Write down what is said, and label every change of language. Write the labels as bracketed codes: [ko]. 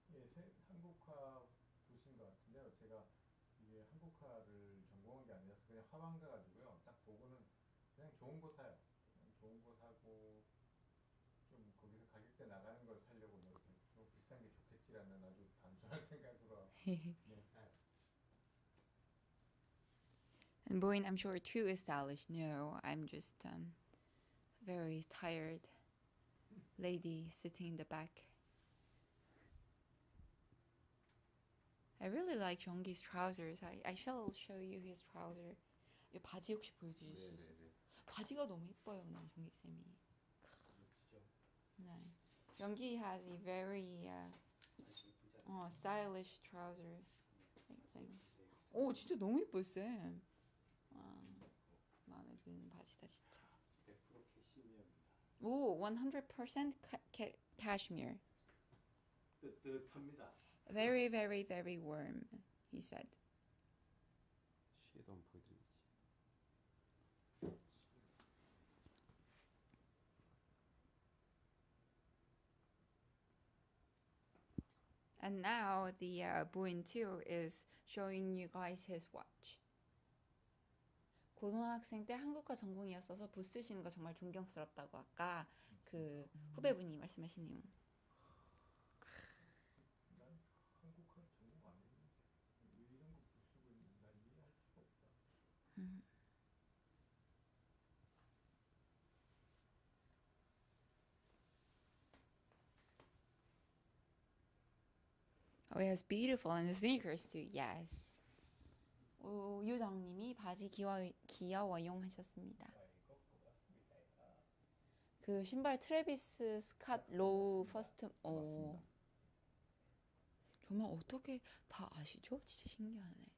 [ko] 예, 한국화 붓인 것 같은데요. 제가 이게 한국화를 전공한 게 아니라서 그냥 화방 가가지고요. 딱 보고는 그냥 좋은 거 사요. 그냥 좋은 거 사고 좀 거기서 가격대 나가는 걸 사려고 뭐 이렇게 좀 비싼 게 좋겠지라는 아주 단순한 생각으로 그냥 사요. [en] And Boyin, I'm sure too is stylish. No, I'm just very tired lady sitting in the back. I really like Jonggi's trousers. I shall show you his trouser. [ko] 이 바지 혹시 보여주실 수 있어요? 바지가 너무 예뻐요, 오늘 정기 쌤이. 네. [en] Jonggi has a very stylish trouser thing. [ko] 오, 진짜 너무 예뻐요, 쌤. 마음에 드는 바지다 진짜. 100% 캐시미어입니다. [en] 오, 100% cashmere. [ko] 뜨뜻합니다. [en] Very, very, very warm, he said. [ko] 시에도 한번 보여드리지. [en] And now the Buin 2 is showing you guys his watch. [ko] 고등학생 때 한국과 전공이었어서 붓 쓰시는 거 정말 존경스럽다고 아까 그 후배분이 말씀하신 내용. 난 한국화 전공 안 했는데 왜 이런 거 쓰고 있는지 난 이해할 수가 없다. [en] Oh, yes, beautiful, and the sneakers too. Yes. [ko] 오, 유정님이 바지 귀여워용 하셨습니다. 그 신발 트래비스 스캇 로우 퍼스트. 맞습니다. 정말 어떻게 다 아시죠? 진짜 신기하네.